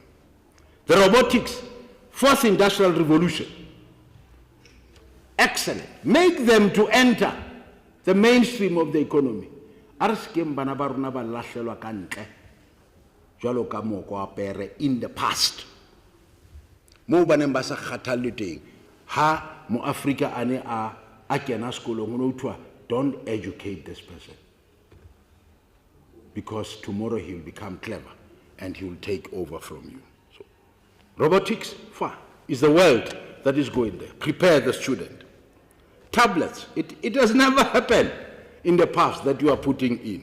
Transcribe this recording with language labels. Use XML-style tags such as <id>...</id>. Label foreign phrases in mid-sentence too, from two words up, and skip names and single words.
<en>The robotics, fourth industrial revolution, excellent. Make them to enter the mainstream of the economy. In the past,</en> <st>mo baneng ba sa kgathalle teng ha mo Africa ane a kena sekolong ho thwa</st> <en>don't educate this person, because tomorrow he will become clever and he will take over from you. So robotics is the world that is going there. Prepare the student. Tablets, it has never happened in the past that you are putting in.</en>